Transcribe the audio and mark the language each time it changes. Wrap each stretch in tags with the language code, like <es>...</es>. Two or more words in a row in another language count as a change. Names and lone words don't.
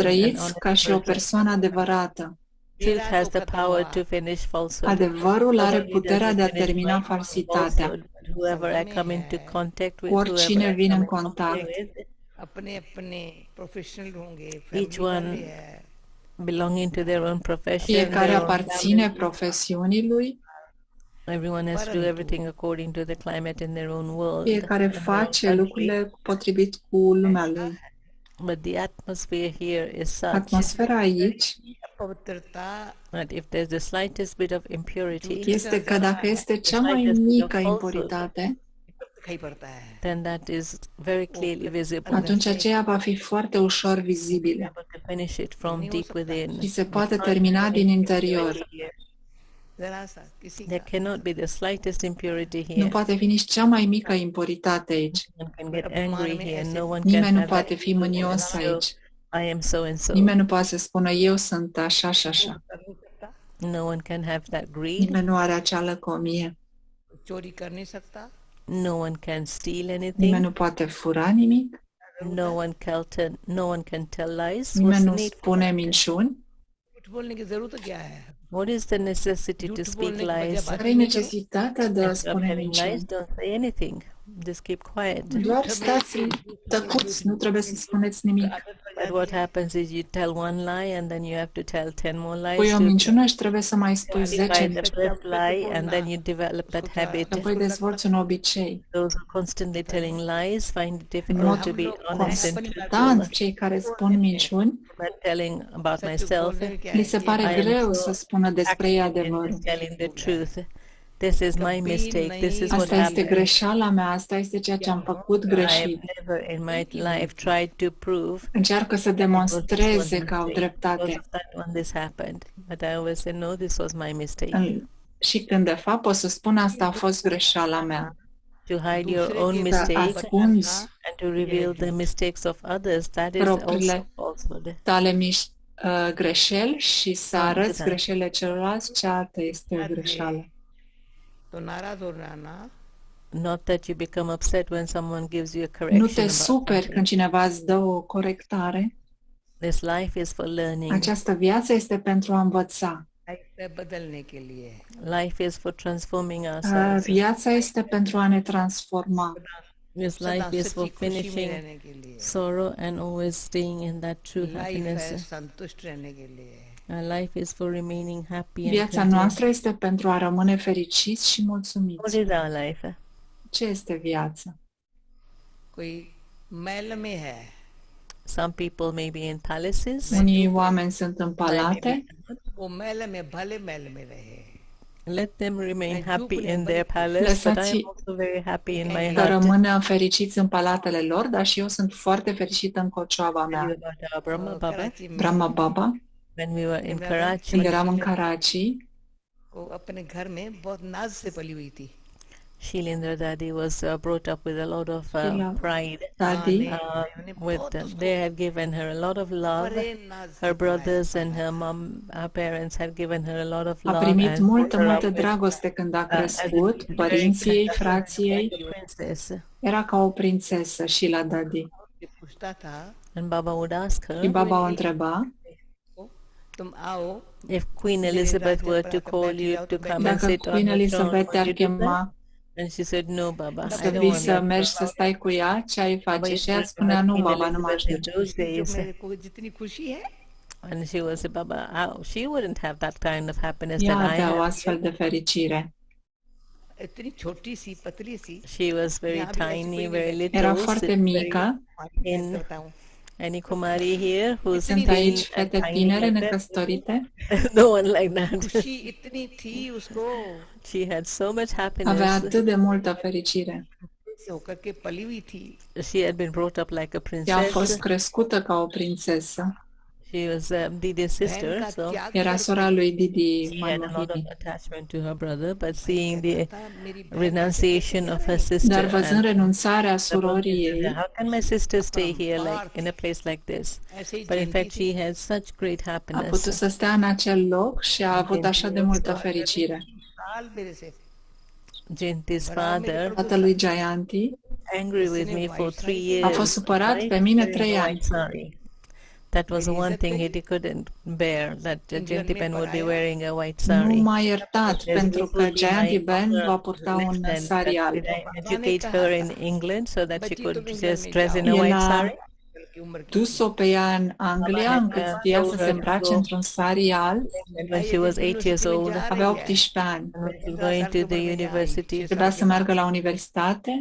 <en>an</en> <ro>Trăiți</ro> <en>honest</en> <ro>ca și o</ro> <en>person.</en> <ro>persoană adevărată.</ro> <en>Truth has the power to finish falsehood.</en> <ro>Adevărul are</ro> <en>Not only does</en> <ro>puterea</ro> <en>it</en> <ro>de a</ro> <en>finish</en> <ro>termina</ro> <en>my</en> <ro>falsitatea.</ro> <en>falsehood, but whoever I come into contact with,</en> <ro>Oricine</ro> <en>whoever I</en> <ro>vine</ro> <en>come</en> <ro>în</ro> <en>in</en> <ro>contact.</ro> <en>contact with,</en> <hi>अपने अपने प्रोफेशनल होंगे.</hi> <en>Each family one</en> <hi>वाले हैं.</hi> <en>belonging to their own profession.</en> <ro>Fiecare</ro> <en>their own</en> <ro>aparține</ro> <en>family.</en> <ro>profesiunii lui,</ro> <en>Everyone has to do everything according to the climate in their own world.</en> <ro>fiecare</ro> <en>in their own</en> <ro>face</ro> <en>country.</en> <ro>lucrurile potrivit cu lumea lui.</ro> <en>But the atmosphere here is such</en> <ro>Atmosfera aici</ro> <hi>पवित्रता</hi> <en>that if there's the slightest bit of impurity,</en> <ro>este că dacă este cea mai mică impuritate,</ro> <hi>दिखाई पड़ता है.</hi> <en>then that is very clearly visible.</en> <ro>atunci aceea va fi foarte ușor vizibilă</ro> <en>Able to finish it from deep within.</en> <ro>și se poate termina din interior.</ro> <hi>जरा सा किसी</hi> <en>There</en> <hi>का</hi> <en>cannot be the slightest impurity</en> <ro>Nu</ro> <en>here.</en> <ro>poate fi nici cea mai mică impuritate aici.</ro> <en>No one can get angry here. No one can</en> <ro>Nimeni nu</ro> <en>have</en> <ro>poate</ro> <en>that</en> <ro>fi mânios</ro> <en>show,</en> <ro>aici.</ro> <en>I am so and so.</en> <ro>Nimeni nu poate să spună eu sunt așa și așa.</ro> <hi>कर नहीं सकता,</hi> <en>No one can have that greed.</en> <ro>Nimeni nu are acea lăcomie.</ro> <hi>चोरी कर नहीं सकता,</hi> <en>No one can steal</en> <ro>Nimeni</ro> <en>anything.</en> <ro>nu poate fura nimic.</ro> <en>No one can tell lies. What's</en> <ro>Nimeni</ro> <en>the</en> <ro>nu</ro> <en>need?</en> <ro>spune minciuni.</ro> <hi>झूठ बोलने की जरूरत क्या है?</hi> <en>What is the necessity to</en> <hi>झूठ</hi> <en>speak</en> <hi>बोलने की वजह</hi> <en>lies?</en> <hi>बात</hi> <ro>Care-i</ro> <hi>नहीं करो।</hi> <ro>necesitatea de a</ro> <en>Instead of</en> <ro>spune</ro> <en>having lies,</en> <ro>minciuni?</ro> <en>don't say anything. Just keep quiet.</en> <ro>Doar stați tăcuți, nu trebuie să spuneți nimic.</ro> <en>But what happens is you tell one lie and then you have to tell 10 more lies</en> <ro>Pui o</ro> <en>to</en> <ro>minciună și trebuie să mai spui</ro> <en>justify 10 the</en> <ro>minciuni.</ro> <en>first lie, and then you develop that habit.</en> <ro>Apoi dezvolți un obicei.</ro> <en>Those who are constantly telling lies find it</en> <ro>În</ro> <en>difficult</en> <ro>mod</ro> <en>to be honest and</en> <ro>constant,</ro> <en>truthful.</en> <ro>cei care spun minciuni,</ro> <en>But telling about myself,</en> <ro>li se pare</ro> <en>I am</en> <ro>greu</ro> <en>so</en> <ro>să spună despre ei adevărul.</ro> <en>in telling the truth. This is my mistake. This is what</en> <ro>Asta este</ro> <en>happened.</en> <ro>greșeala mea, asta este ceea ce am făcut</ro> <en>I have</en> <ro>greșit.</ro> <en>never in my life tried to prove</en> <ro>Încearcă să demonstreze că au dreptate.</ro> <en>when this happened. But I always say, no, this was my mistake.</en> <ro>Și când de fapt pot să spun asta a fost greșeala mea.</ro> <en>To hide your own</en> <ro>Să</ro> <en>mistakes</en> <ro>ascunzi</ro> <en>and to reveal the mistakes of others, that is</en> <ro>propriile</ro> <en>also falsehood.</en> <ro>tale greșeli și să arăți greșelile celorlalți, cealaltă este o greșeală.</ro> <hi>तो नाराज हो जाना,</hi> <en>Not that you become upset when someone gives you a</en> <ro>Nu</ro> <en>correction.</en> <ro>te</ro> <en>about</en> <ro>superi</ro> <en>something.</en> <ro>când cineva îți dă o corectare.</ro> <en>This life is for learning.</en> <ro>Această viață este pentru a învăța.</ro> <hi>लाइफ बदलने के लिए,</hi> <en>Life is for transforming ourselves.</en> <ro>Viața este pentru a ne transforma.</ro> <en>This</en> <hi>सदा</hi> <en>life is for</en> <hi>सच्ची खुशी में</hi> <en>finishing</en> <hi>रहने के लिए,</hi> <en>sorrow and always staying in that true</en> <hi>लाइफ</hi> <en>happiness.</en> <hi>है संतुष्ट रहने के लिए,</hi> <en>Our life is for remaining happy and</en> <ro>Viața</ro> <en>content.</en> <ro>noastră este pentru a rămâne fericiți și</ro> <en>What</en> <ro>mulțumiți.</ro> <en>is our life?</en> <ro>Ce este viața?</ro> <hi>कोई महल में है,</hi> <en>Some people may be in palaces.</en> <ro>Unii oameni sunt în palate,</ro> <hi>वो महल में भले महल में रहे,</hi> <en>Let them remain happy in their palace, but I am</en> <ro>Lăsați-</ro> <en>also very happy in my</en> <ro>să</ro> <en>heart.</en> <ro>rămână fericiți în palatele lor, dar și eu sunt foarte fericită în cocioaba mea.</ro> <en>About our Brahma Baba.</en> <hi>कराची में</hi> <en>Brahma Baba, When we were in Karachi,</en> <ro>când eram în Karachi,</ro> <hi>वो अपने घर में बहुत नाज से पली हुई थी,</hi> <en>Shilendra Dadi was brought up with a lot of Sheila pride. Dadi, They have given her a lot of love.</en> <hi>बड़े नाज से</hi> <en>Her brothers and her mom, her parents had given her a lot of</en> <ro>a</ro> <en>love</en> <ro>primit</ro> <en>and</en> <ro>multă,</ro> <en>brought her</en> <ro>multă</ro> <en>up with,</en> <ro>dragoste când a</ro> <en>as a</en> <ro>crescut,</ro> <en>very</en> <ro>părinții ei,</ro> <en>precious</en> <ro>frații ei,</ro> <en>princess.</en> <ro>era ca o prințesă și la Dadi.</ro> <hi>से पूछता था,</hi> <en>And Baba would ask</en> <ro>Și</ro> <en>her</en> <ro>Baba o întreba,</ro> <hi>तुम आओ,</hi> <en>if Queen Elizabeth were to call you to come and dacă sit on Queen her throne, Elizabeth would</en> <ro>te-ar</ro> <en>you do that?</en> <ro>chema</ro> <en>And she said, no, Baba, I</en> <ro>să</ro> <en>don't</en> <ro>vii</ro> <en>want</en> <ro>să</ro> <en>that.</en> <ro>mergi să stai cu ea, ce ai Baba face?</ro> <en>used</en> <ro>Și</ro> <en>to</en> <ro>ea spunea,</ro> <en>remember</en> <ro>nu,</ro> <en>Queen</en> <ro>Baba, nu mă</ro> <en>Elizabeth in</en> <ro>ajunge.</ro> <en>those</en> <hi>जो days. मेरे को जितनी खुशी है,</hi> <en>And she was, Baba, she wouldn't have that kind of happiness</en> <ro>Ea</ro> <en>that I</en> <ro>avea o</ro> <en>have.</en> <ro>astfel de fericire.</ro> <hi>इतनी छोटी सी पतली सी,</hi> <en>She was very</en> <hi>यहाँ भी ऐसी</hi> <en>tiny,</en> <hi>कोई</hi> <en>very</en> <hi>नहीं</hi> <en>little.</en> <ro>Era foarte</ro> <en>very-</en> <ro>mică.</ro> <en>in-</en> <hi>करता हूँ,</hi> <en>Any Kumari here who's</en> <ro>Sunt</ro> <en>been</en> <ro>aici fete</ro> <en>tiny</en> <ro>tinere,</ro> <en>like that?</en> <ro>necăsătorite.</ro> <en>No one like that.</en> <hi>खुशी इतनी थी उसको,</hi> <en>She had so much</en> <ro>Avea</ro> <en>happiness.</en> <ro>atât de multă fericire.</ro> <hi>से होकर के पली हुई थी,</hi> <en>She had been brought up like a</en> <ro>Ea a fost</ro> <en>princess.</en> <ro>crescută ca o prințesă.</ro> <en>She was Didi's sister,</en> <hi>बहन का</hi> <en>so</en> <hi>त्याग</hi> <ro>Era sora lui Didi</ro> <en>she had a lot of Manohidi. attachment to her brother. But seeing the</en> <hi>था, मेरी बहन</hi> <en>renunciation of her sister,</en> <ro>Dar văzând</ro> <en>and</en> <ro>renunțarea</ro> <en>the mother surorii said,</en> <ro>ei,</ro> <en>how can my sister stay here like in a place like this?</en> <hi>ऐसे ही</hi> <en>But in</en> <hi>जलती fact, थी,</hi> <en>she had such great</en> <ro>a putut happiness. să stea în acel loc și a avut așa de multă fericire.</ro> <hi>साल मेरे से</hi> <en>Jayanti's father,</en> <ro>Tatălui Jayanti</ro> <en>angry with me for 3 years.</en> <ro>a fost supărat pe mine 3 ani.</ro> <en>Sorry. That was the one thing he couldn't bear, that Jayanti Ben would be wearing a white</en> <ro>Nu</ro> <en>sari.</en> <ro>m-a iertat pentru că Jayanti Ben va purta un sari alb.</ro> <en>Did I educate her in England so that she could just dress in a</en> <ro>El</ro> <en>white</en> <ro>a</ro> <en>sari?</en> <hi>की उम्र की</hi> <ro>Dus-o pe ea în Anglia, încât ea să se îmbrace într-un sari alb.</ro> <en>And when she was 8 years old,</en> <ro>Avea 18 ani.</ro> <en>and when she was going to the university,</en> <ro>Trebuia să meargă la universitate.</ro>